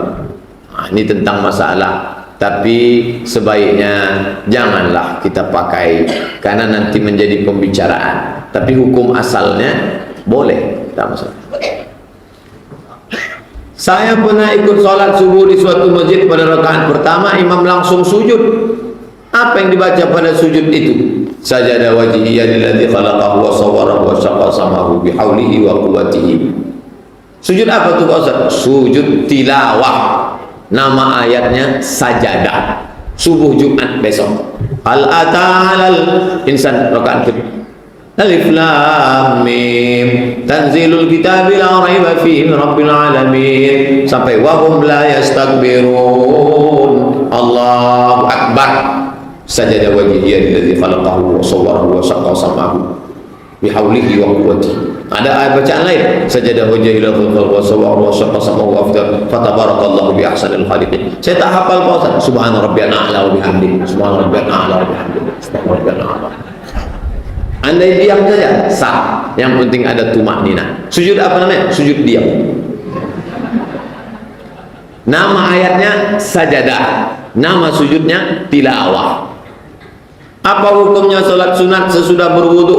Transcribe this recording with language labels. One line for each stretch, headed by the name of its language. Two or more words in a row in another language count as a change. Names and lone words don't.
Indonesian: Nah, ini tentang masalah. Tapi sebaiknya janganlah kita pakai, karena nanti menjadi pembicaraan. Tapi hukum asalnya boleh, tak masalah. Saya pernah ikut sholat subuh di suatu masjid. Pada rakaat pertama imam langsung sujud. Apa yang dibaca pada sujud itu?
Arabic: سجد وجهي للذي خلقه وصوره وشق سمعه بحوله وقوته.
Indonesian: Sujud apa tuh Pak Ustaz? Sujud tilawah. Nama ayatnya sajadah. Subuh Jumat besok.
Arabic: هل أتى الإنسان
Indonesian: rakaat kedua.
Arabic: الم تنزيل الكتاب لا ريب فيه من رب العالمين sampai وهم لا يستكبرون. الله أكبر. سجد وجهي للذي خلقه وصوره وشق سمعه بحوله وقوته.
Indonesian: Ada ayat bacaan lain,
Arabic: سجد وجهي للذي خلقه وصوره وشق سمعه وفتبارك الله بأحسن الخالقين.
Indonesian: Saya tak hafal Pak Ustaz.
Arabic: سبحان ربي الأعلى وبحمده. سبحان ربي الأعلى وبحمده. سبحان ربي الأعلى.
Indonesian: Andai diam saja sah, yang penting ada tumaknina. Sujud apa namanya? Sujud diam. Nama ayatnya sajadah, nama sujudnya tilawah. Apa hukumnya solat sunat sesudah berwudu?